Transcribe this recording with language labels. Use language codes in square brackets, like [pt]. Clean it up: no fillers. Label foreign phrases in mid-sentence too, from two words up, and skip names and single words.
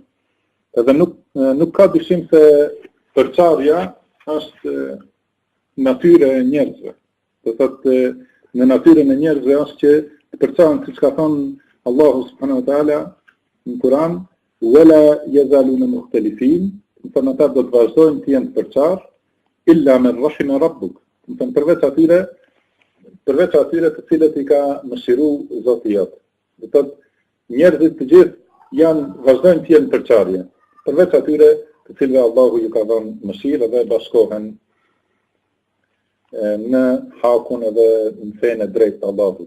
[sq] Edhe nuk ka dyshim se përçarja është natyra e njerëzve. Do thotë në natyrën e njerëzve është që të përçahen, siç ka thënë Allahu [ar] سبحانه وتعالى [sq] në Kur'an, [ar] ولا يزالون مختلفين, [sq] do të ata do të vazhdojnë të jenë të përçarë, [ar] إلا من رحم ربك. [sq] Do të përveç atyre të cilët i ka mëshiruar Zoti jot. Do thotë njerëzit të gjithë vazhdojnë të jenë përçarje, përveç atyre të cilëve Allahu ju ka dhënë mëshirë dhe bashkohen në hakun edhe në fenë e drejtë të Allahut.